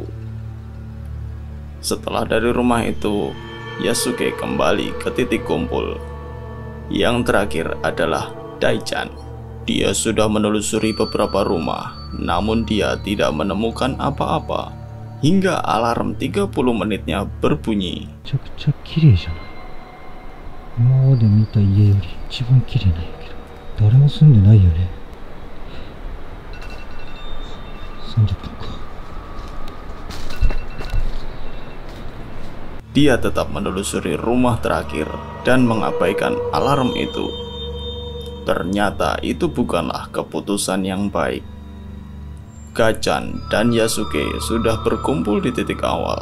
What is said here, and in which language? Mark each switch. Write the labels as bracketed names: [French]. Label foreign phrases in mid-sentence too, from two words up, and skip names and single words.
[Indonesian] Setelah dari rumah itu, Yasuke kembali ke titik kumpul. Yang terakhir adalah Daichan. Dia sudah menelusuri beberapa rumah, namun dia tidak menemukan apa-apa hingga alarm 30 menitnya berbunyi. [Japanese] めちゃくちゃ綺麗じゃない。今まで見た家より一番綺麗なんやけど、誰も住んでないよね。30分か。 [Indonesian] Dia tetap menelusuri rumah terakhir dan mengabaikan alarm itu. Ternyata itu bukanlah keputusan yang baik. Gachan dan Yasuke sudah berkumpul di titik awal.